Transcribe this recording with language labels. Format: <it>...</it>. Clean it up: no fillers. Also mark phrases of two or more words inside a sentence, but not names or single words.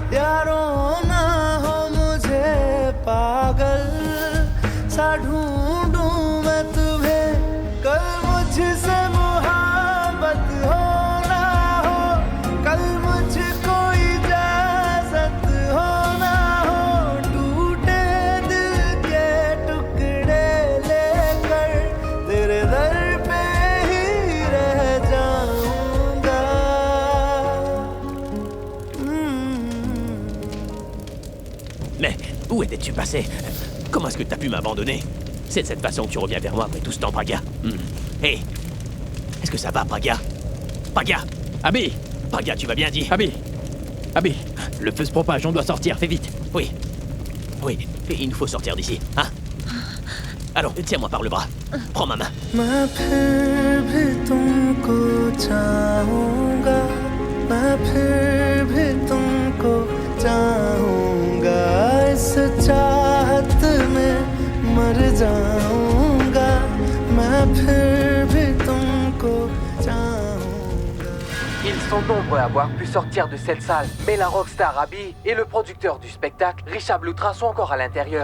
<hi>यारों ना हो मुझे पागल सा ढूंढूं मैं तुम्हें कल मुझसे मोहब्बत हो ना हो कल मुझको इजाजत हो ना हो टूटे दिल के टुकड़े लेकर तेरे दर पे ही रह जाऊंगा</hi> <fr>Mais où étais-tu passé? Comment est-ce que t'as pu m'abandonner? C'est de cette façon que tu reviens vers moi après tout ce temps, Praga. Hé! Est-ce que ça va, Praga? Praga! Abby! Praga, tu vas bien dit? Abby! Abby! Le feu se propage, on doit sortir, fais vite. Oui. Oui, et il nous faut sortir d'ici, hein? Allons, tiens-moi par le bras. Prends ma main.</fr> <hi>मैं फिर भी तुमको चाहूंगा मैं फिर भी तुमको चाहूंगा इस चाहत में मर जाऊंगा मैं फिर भी तुमको चाहूंगा</hi> <fr>Ils sont nombreux à avoir pu sortir de cette salle, mais la rockstar Abby et le producteur du spectacle, Richard Lutra, sont encore à l'intérieur.</fr>